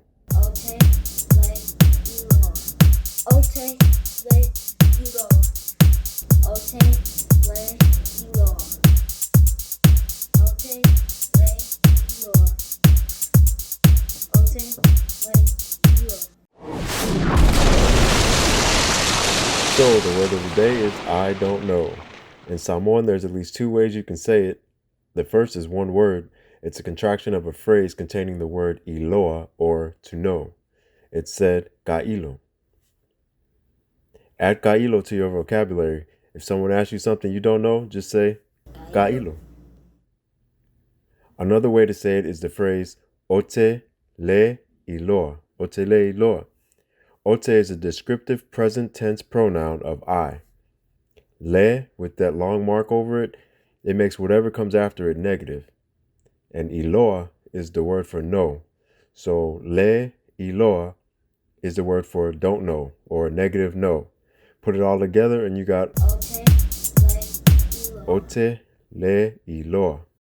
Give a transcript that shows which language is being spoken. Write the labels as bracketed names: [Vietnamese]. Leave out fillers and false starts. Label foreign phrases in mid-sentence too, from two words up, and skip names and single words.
[Samoan] Ote le ilo. Ote le ilo. Ote le ilo. Ote le ilo. Ote le ilo. [English] So the word of the day is I don't know. In Samoan, there's at least two ways you can say it. The first is one word. It's a contraction of a phrase containing the word iloa, or to know. It's said ka'ilo. Add ka'ilo to your vocabulary. If someone asks you something you don't know, just say ka'ilo. Another way to say it is the phrase [Samoan] ote le iloa. [English] Ote le iloa. Ote is a descriptive present tense pronoun of I. Le, with that long mark over it, it makes whatever comes after it negative. And iloa is the word for know. So [Samoan] le iloa [English] is the word for don't know or negative no. Put it all together and you got [Samoan] Ote le ilo. ote le iloa.